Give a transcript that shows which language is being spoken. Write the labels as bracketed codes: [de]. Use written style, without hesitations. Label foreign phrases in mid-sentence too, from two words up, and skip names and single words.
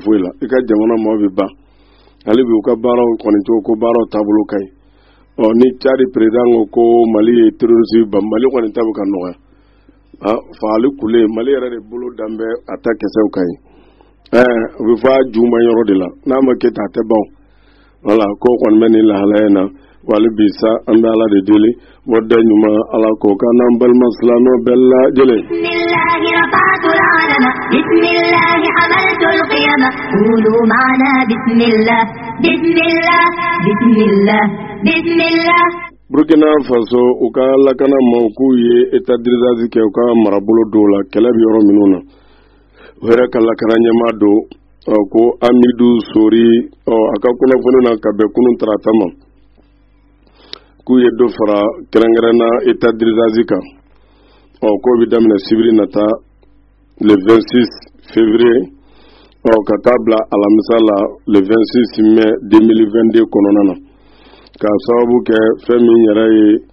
[bm] foyi la i ka jamana maaw bɛ ban hali bi u ka baaraw kɔni to ko baaraw taabolo ka ɲi ni Tchad président ko Mali ye terroriste ban Mali kɔni ta bɛ ka nɔgɔya fagali kule Mali yɛrɛ de bolo danbɛ a ta kɛsɛw ka ɲi u bɛ fɔ a juguman yɔrɔ de la n'a ma kɛ ta a tɛ ban wala ko kɔni bɛ nin lahalaya in na wali bi sa an bɛ Ala de deli wadda ɲuman Ala k'o kan n'an balima silamɛw bɛɛ lajɛlen [ar] بسم الله رفعة العلم بسم الله حملة القيامة قولوا معنا بسم الله بسم الله بسم الله بسم الله [bm] Burkina Faso u ka lakana maaw k'u ye [fr] état d'urgence [bm] kɛ u ka marabolo dɔw la kɛlɛ bɛ yɔrɔ minnu na u yɛrɛ ka lakana ɲɛmaa don ko Amidou Sori a ka kunnafoni na ka bɛn kunun tarata ma k'u ye dɔ fara kɛrɛnkɛrɛnna [fr] état d'urgence [bm] kan k'o bɛ daminɛ sibiri nata le 26 février ka taa bila alamisa la le 26 mai 2022 kɔnɔna na ka sababu kɛ fɛn min yɛrɛ ye